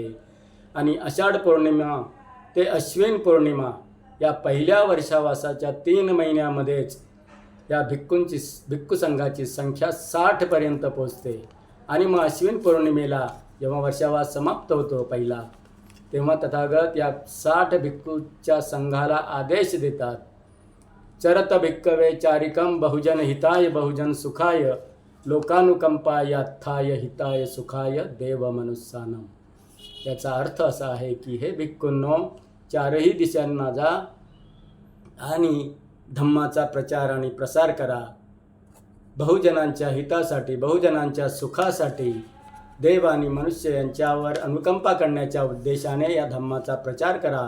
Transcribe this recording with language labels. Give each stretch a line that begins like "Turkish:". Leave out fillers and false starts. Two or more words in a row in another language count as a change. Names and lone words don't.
Marathi: आणि आषाढ पौर्णिमा ते अश्विन पौर्णिमा या पहिल्या वर्षावासाच्या 3 महिन्यामध्येच या भिक्खू संघाची संख्या 60पर्यंत पोचते. आणि मग अश्विन पौर्णिमेला जेव्हा वर्षावास समाप्त होतो पहिला, तेव्हा तथागत या 60 भिक्खूच्या संघाला आदेश देतात,
Pali: चरत भिक्कवे चारिकम बहुजन हिताय बहुजन सुखाय लोकानुकंपाय अथाय हिताय सुखाय देव मनुष्यानम.
Marathi: याचा अर्थ असा आहे की हे भिक्खूंनो, 4ही दिशांना जा आणि धम्माचा प्रचार आणि प्रसार करा. बहुजनांच्या हितासाठी, बहुजनांच्या सुखासाठी, देव आणि मनुष्य यांच्यावर अनुकंपा करण्याच्या उद्देशाने या धम्माचा प्रचार करा.